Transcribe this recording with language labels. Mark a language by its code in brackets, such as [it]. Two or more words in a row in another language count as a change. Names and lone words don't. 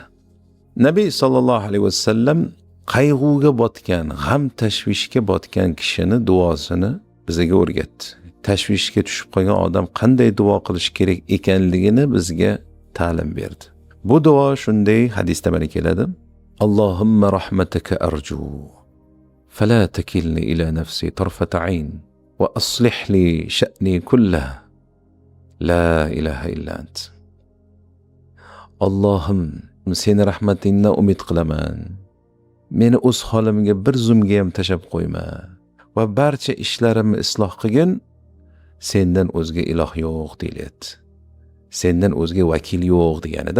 [uz] Nabiy [ar] صلى الله عليه وسلم [uz] qayg'uga botgan, g'am tashvishga botgan kishini duosini bizga o'rgatdi. Tashvishga tushib qolgan odam qanday duo qilish kerak ekanligini bizga ta'lim berdi. Bu duo shunday hadisda mana keladi. [ar] اللهم رحمتك أرجو فلا تكلني إلى نفسي طرفة عين وأصلح لي شأني كله لا إله إلا أنت. [uz] Allohim, seni rahmatingdan umid qilaman. Meni o'z holimga bir zumga ham tashab qo'yma va barcha ishlarimni isloh qilgin. Sendan o'zga iloh yo'q deyiladi. Sendan o'zga vakil yo'q deganida.